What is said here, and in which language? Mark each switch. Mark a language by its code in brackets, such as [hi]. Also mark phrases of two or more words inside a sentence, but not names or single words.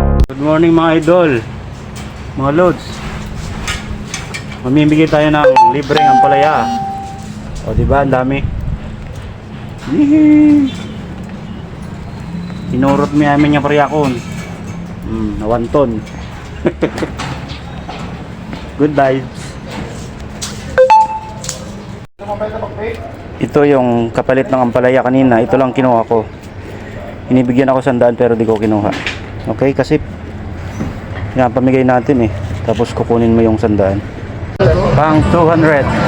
[en] Good morning [tl] mga idol, mga loads. Mamimigay tayo ng libreng ampalaya. O diba, ang dami. [ilo] Inurot mi amin nga paryakon. [tl] Na 1 ton. [en] Good vibes. [tl] Ito yung kapalit ng ampalaya kanina. Ito lang kinuha ko. Inibigyan ako 100 pero di ko kinuha. Okay, kasi yan, pamigay natin eh. Tapos kukunin mo yung 100. Pang 200.